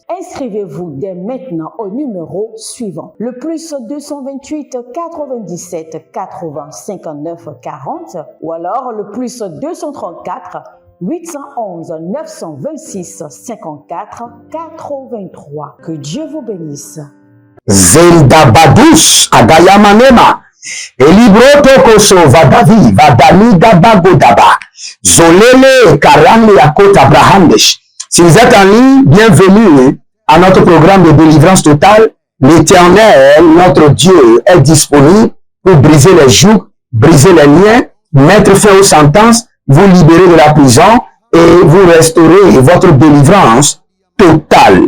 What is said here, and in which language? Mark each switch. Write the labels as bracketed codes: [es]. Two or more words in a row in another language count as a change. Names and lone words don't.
[fr] Inscrivez-vous dès maintenant au numéro suivant, le plus 228 97 80 59 40 ou alors le plus 234 811 926 54 83. Que Dieu vous bénisse. Zelda Badus Agayamanema Elibroto Koso Vadavi Vadani Gabagodaba Zolele Karane Yakot Abrahamdesh. Si vous êtes en ligne, bienvenue à notre programme de délivrance totale. L'Éternel, notre Dieu, est disponible pour briser les jougs, briser les liens, mettre fin aux sentences, vous libérer de la prison et vous restaurer votre délivrance totale.